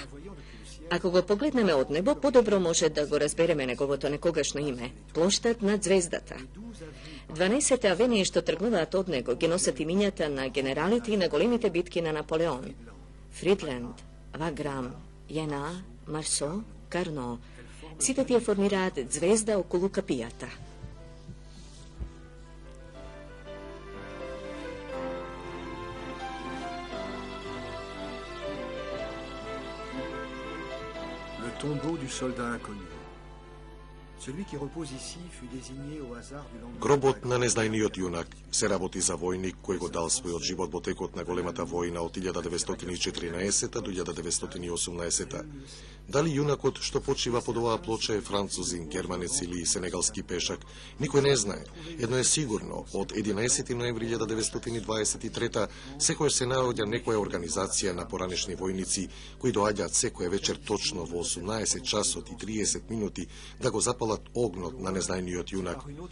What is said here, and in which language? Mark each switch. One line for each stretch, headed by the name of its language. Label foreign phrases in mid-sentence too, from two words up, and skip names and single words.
Macedonian: Ако го погледнеме од небо, подобро може да го разбереме неговото некогашно име – плоштад над звездата. 12 авении што тргнуваат од него ги носат имињата на генералите и на големите битки на Наполеон. Фридленд, Ваграм, Јена, Марсо, Карно. Сите тие формираат звезда околу капијата.
French: Tombeau du soldat inconnu. Celui qui repose ici fut désigné au hasard du lendemain.
Macedonian: Гробот на незнајниот јунак се работи за војник кој го дал својот живот во текот на големата војна од 1914 до 1918. Дали јунакот што почива под оваа плоча е французин, германец или сенегалски пешак, никој не знае. Едно е сигурно, од 11 ноември 1923 секој се наоѓа некоја организација на поранешни војници кои доаѓаат секоја вечер точно во 18 часот и 30 минути да го запалат огнот на незнајниот јунак.